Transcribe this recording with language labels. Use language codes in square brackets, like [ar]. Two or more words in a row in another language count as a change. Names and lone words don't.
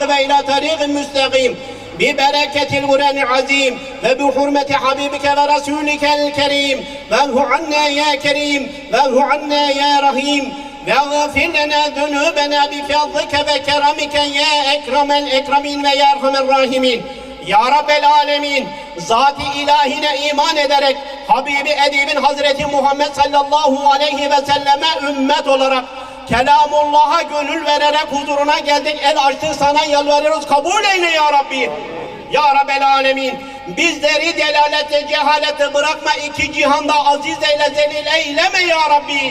[ar] وإلى طريق مستقيم ببركة القرآن العظيم وبحرمة حبيبك ورسولك الكريم واعف عنا يا كريم واعف عنا يا رحيم واغفر لنا ذنوبنا بفضلك وكرمك يا أكرم الأكرمين ويا أرحم الراحمين يا رب العالمين, [tr] zat-ı ilahine iman ederek Habibi Edib'in Hazreti Muhammed [ar] صلى الله عليه وسلم [tr] ümmet olarak Kelamullah'a gönül vererek huzuruna geldik, el açtık, sana yalvarıyoruz, kabul eyle [ar] يا رب. يا رب العالمين, [tr] bizleri delalete, cehalete bırakma, iki cihanda aziz eyle, zelil eyleme [ar] يا رب.